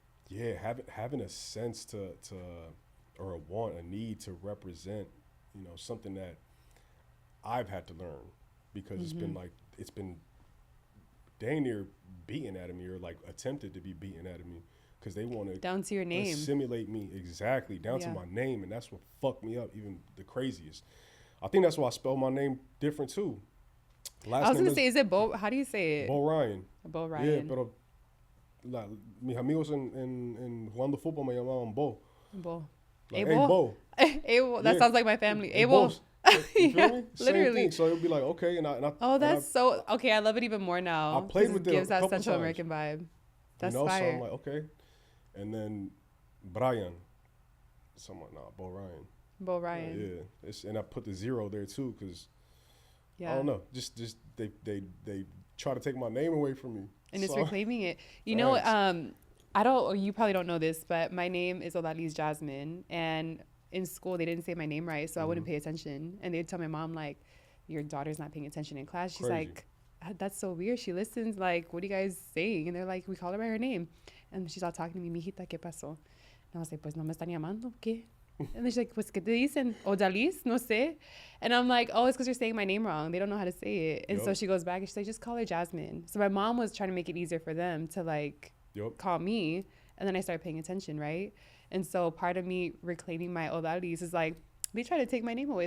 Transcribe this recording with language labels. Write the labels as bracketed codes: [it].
[en] Having a sense to or a want, a need to represent, something that I've had to learn, because it's been dang near beaten out of me, or like attempted to be beaten out of me, because they want to down to your name, assimilate me down to my name, and that's what fucked me up even the craziest. I think that's why I spell my name different too. I was gonna say, is it Bo? How do you say it? B0ryan. B0ryan. [es] Yeah, pero mis amigos en jugando fútbol me llamaban Bo. [en] Bo. Like, hey, Bo. Hey, Bo. That sounds like my family. Hey, Bo. You feel me? Literally. Same thing. So it would be like, okay. So, okay, I love it even more now. I played with it. It gives that Central American vibe. That's fire. So I'm like, okay. And then Brian. So I'm like, nah, B0ryan. B0ryan. Yeah. And I put the 0 there too, because I don't know. Just they try to take my name away from me. And it's reclaiming it. You know, you probably don't know this, but my name is Odalys Jasmine, and in school they didn't say my name right, so I wouldn't pay attention, and they'd tell my mom like, your daughter's not paying attention in class. She's like, that's so weird, she listens, like, what are you guys saying? And they're like, we call her by her name, and she's all talking to me, [es] mijita, ¿qué pasó? [en] And I was like, [es] pues no me están llamando, ¿qué? [en] And then she's like, [es] pues, ¿qué te dicen? Odalys? No sé. [en] And I'm like, oh, it's because you're saying my name wrong. They don't know how to say it. And so she goes back and she's like, just call her Jasmine. So my mom was trying to make it easier for them to like call me. And then I started paying attention, right? And so part of me reclaiming my Odalys is like, They try to take my name away.